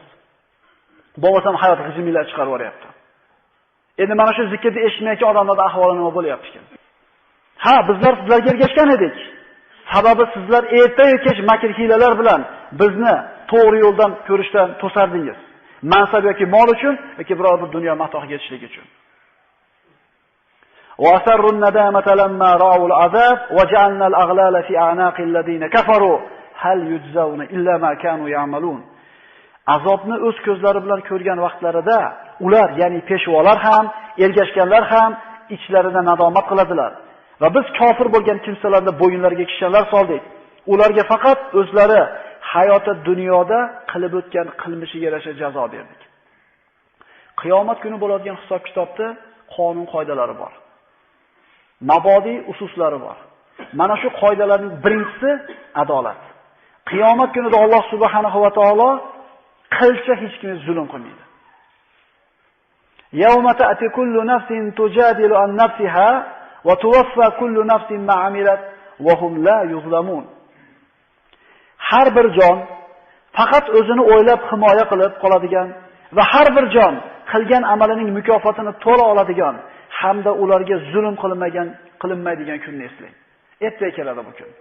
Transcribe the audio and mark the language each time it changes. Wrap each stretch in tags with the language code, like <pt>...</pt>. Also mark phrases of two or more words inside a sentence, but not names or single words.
<uz>Bo'lmasam hayot g'ijimlar chiqarib yuboryapti. Endi mana shu zikrni eshitmayotgan odamlarning ahvoli nima bo'lyapti ekan? Ha, bizlar sizlarga ergashgan edik. Sababi sizlar erta-yu kech makr hilalar bilan bizni to'g'ri yo'ldan ko'rishdan to'sardingiz. Mansab yoki mol uchun yoki biror bir dunyo matohiga yetishlik uchun.</uz> <ar>وَأَسَرُّوا النَّدَامَةَ لَمَّا رَأَوُا الْعَذَابَ وَجَعَلْنَا الْأَغْلَالَ فِي أَعْنَاقِ الَّذِينَ كَفَرُوا هَلْ يُجْزَوْنَ إِلَّا مَا كَانُوا يَعْمَلُونَ.</ar> <uz>Azobni o'z ko'zlari bilan ko'rgan vaqtlarida ular, ya'ni peshvolar ham, ergashganlar ham ichlaridan nadomat qiladilar. Va biz kofir bo'lgan kimsalarni bo'yinlariga kishanlar soldik. Ularga faqat o'zlari hayoti dunyoda qilib o'tgan qilmishiga yarasha jazo berdik. Qiyomat kuni bo'ladigan hisob-kitobda qonun qoidalari bor. Mabodi ususlari bor. Mana shu qoidalarning birinchisi adolat. Qiyomat kunida</uz> <ar>الله سبحانه وتعالى</ar> <uz>qilsa hech kim zulm qilmaydi.</uz> <ar>يوم تأتي كل نفس تجادل عن نفسها وتوفى كل نفس ما عملت وهم لا يظلمون.</ar> <uz>Har bir jon faqat o'zini o'ylab himoya qilib qoladigan va har bir jon qilgan amalining mukofotini to'la oladigan hamda ularga zulm qilinmaydigan kunni eslang. Ertaga keladi bu kun.</uz>